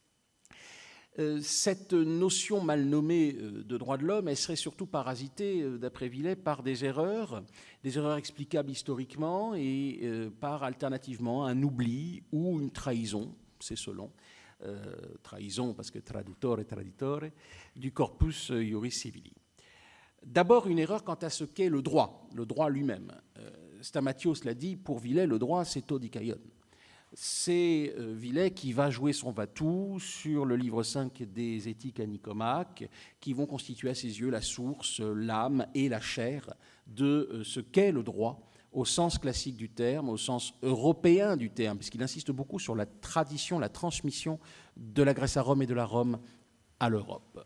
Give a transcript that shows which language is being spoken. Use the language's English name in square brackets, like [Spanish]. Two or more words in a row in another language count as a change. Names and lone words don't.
[French] Cette notion mal nommée de droit de l'homme, elle serait surtout parasitée, d'après Villet, par des erreurs explicables historiquement et par alternativement un oubli ou une trahison, c'est selon, trahison parce que traditore, du [Latin] corpus iuris civili. [French] D'abord, une erreur quant à ce qu'est le droit lui-même. Stamatios l'a dit, pour Villet, le droit, c'est [Greek] το δίκαιον. [French] C'est Villet qui va jouer son va-tout sur le livre 5 des Éthiques à Nicomaque, qui vont constituer à ses yeux la source, l'âme et la chair de ce qu'est le droit, au sens classique du terme, au sens européen du terme, puisqu'il insiste beaucoup sur la tradition, la transmission de la Grèce à Rome et de la Rome à l'Europe.